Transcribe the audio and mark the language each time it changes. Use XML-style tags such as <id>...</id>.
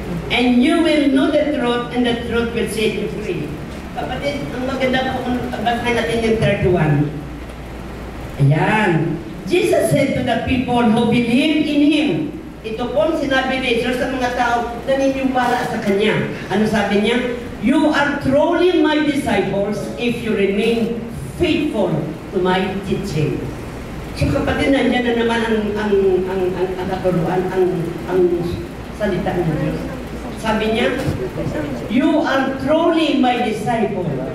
<en>And you will know the truth, and the truth will set you free.</en> <tl>Kapatid, ang maganda po kung basahin natin yung 31. Ayan.</tl> <en>Jesus said to the people who believed in Him.</en> <tl>Ito po ang sinabi ni Jesus sa mga tao na naniniwala sa Kanya. Ano sabi niya?</tl> <en>You are truly my disciples if you remain faithful to my teaching.</en> <tl>So kapatid, nandiyan na naman ang katuruan, ang salita ng Diyos. Sabi niya,</tl> <en>you are truly my disciple.</en>